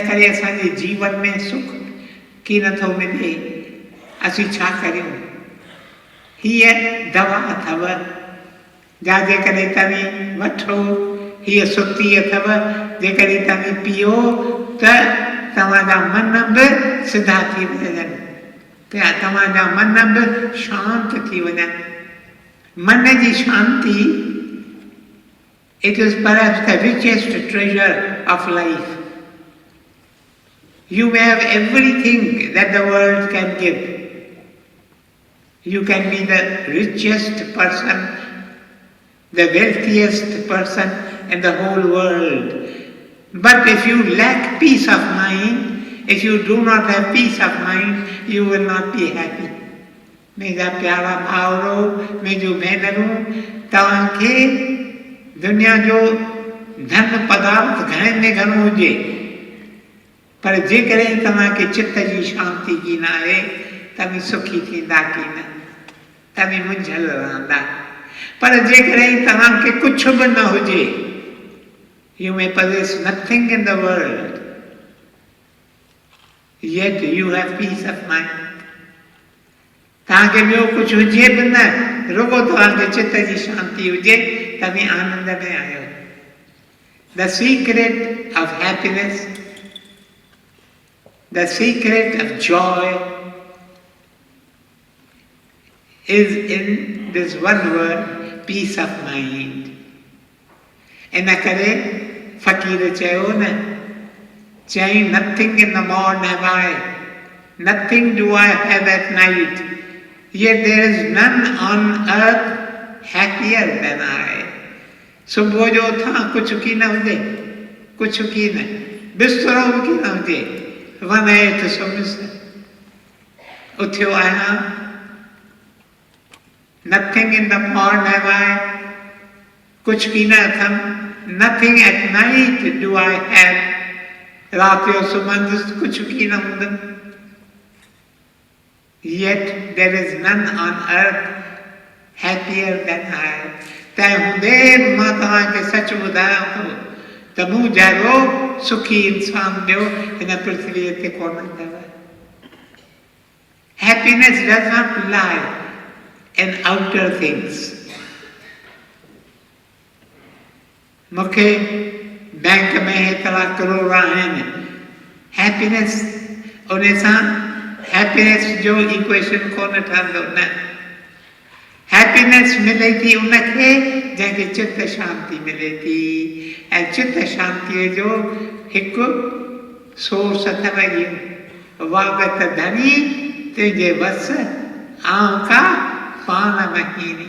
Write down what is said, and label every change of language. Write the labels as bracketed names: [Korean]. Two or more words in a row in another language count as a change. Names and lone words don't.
[Sindhi] करे असांजे जीवन में सुख कीन नथो मिले असीं छा करियूं हीअ दवा अथव जा जेकॾहिं तव्हीं वठो हीअ सुती अथव जेकॾहिं तव्हीं पीओ त तव्हांजा मन बि सिधा थी वञनि तव्हांजा मन बि शांत थी वञनि मन जी शांती [English] it is perhaps the richest treasure of life. You may have everything that the world can give. You can be the richest person, the wealthiest person in the whole world. But if you lack peace of mind, if you do not have peace of mind, you will not be happy. [Sindhi] मेरा प्यारा भाउरो मुंहिंजूं भेनरूं तव्हांखे दुनिया जो धन पदार्थ घणे में घणो हुजे पर जेकॾहिं तव्हांखे चित्त जी शांती कीन आहे तव्हीं सुखी थींदा कीन तव्हीं मुंझल रहंदा पर जेकॾहिं तव्हांखे कुझु बि न हुजे [English] you may possess nothing in the world yet you have peace of mind [Sindhi] तव्हांखे ॿियो कुझु हुजे बि न रुगो तव्हांखे चित्त जी शांती हुजे तव्हीं आनंद में आहियो [English] The secret of happiness, the secret of joy is in this one word, peace of mind. [Sindhi] इन करे फ़क़ीर चयो न चई [English] nothing in the morn have I, nothing do I have at night, yet there is none on earth happier than I. [Sindhi] सुबुह जो उथां कुझु की न हुजे कुझु की न बिस्तरो बि की न हुजे वञ हेठि सुम्हियसि उथियो आहियां [English] nothing in the morn have I, [Sindhi] कुझु की न अथमि [English] nothing at night do I have, [Sindhi] राति जो सुम्हंदुसि कुझु की न हूंदुमि [English] yet there is none on earth happier than I. [Sindhi] तंहिं हूंदे बि मां तव्हांखे सच ॿुधायां थो त मूं जहिड़ो सुखी इंसान ॿियो हिन पृथ्वीअ ते कोन अथव. [English] Happiness does not lie in outer things. [Sindhi] मूंखे बैंक में हेतिरा करोड़ आहिनि हैप्पीनेस उन सां हैप्पीनेस जो इक्वेशन कोन ठहंदो न हैप्पीनेस मिले थी उनखे जंहिंखे चित्त शांती मिले थी ऐं चित्त शांतीअ जो हिकु सोर्स अथव इहो वागत धनी तुझे वस आऊं का पाण वहीनी।